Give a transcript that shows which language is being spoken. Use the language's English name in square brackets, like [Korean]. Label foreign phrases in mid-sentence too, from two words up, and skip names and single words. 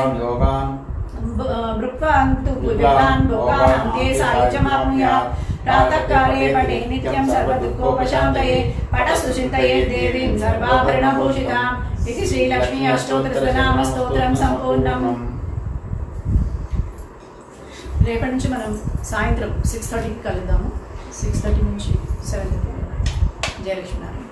[Sanskrit] भृक्वान्तु विद्वान् भोगान् अन्ते सायुज्यमाप्नुयात् प्रातःकाले पठे नित्यं सर्वदुःखोपशान्तये पठस्तु चिन्तयेत् देवीं सर्वाभरणभूषिताम् इति श्रीलक्ष्मी अष्टोत्तरनामस्तोत्रं सम्पूर्णम्। [Telugu] రేపటి నుంచి మనం సాయంత్రం 6:30కి కలుద్దాము. 6:30 నుంచి 7:30 జయలక్ష్మి.